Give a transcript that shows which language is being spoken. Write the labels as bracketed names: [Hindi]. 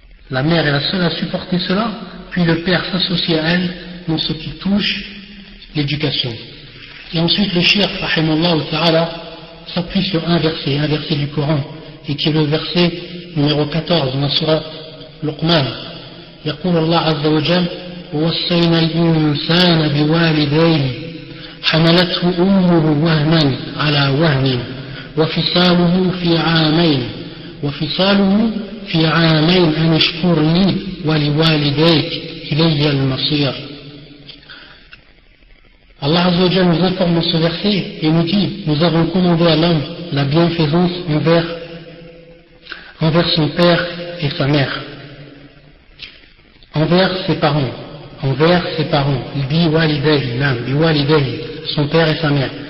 [French] La mère est la seule à supporter cela, puis le père s'associe à elle dans ce qui touche l'éducation. Et ensuite le cheikh, rahimahullah ta'ala, s'appuie sur un verset du Coran, et qui est le verset numéro 14 dans la sourate Luqman. [Arabic] يقول الله عز وجل ووصينا الإنسان بوالديه حملته أمه وهنا على وهن وفصاله في عامين أن اشكر لي ولوالديك إلي المصير. [French] Allah Azza wa Jalla nous informe dans ce verset et nous dit: nous avons commandé à l'homme la bienfaisance envers son père et sa mère, envers ses parents, son père et sa mère.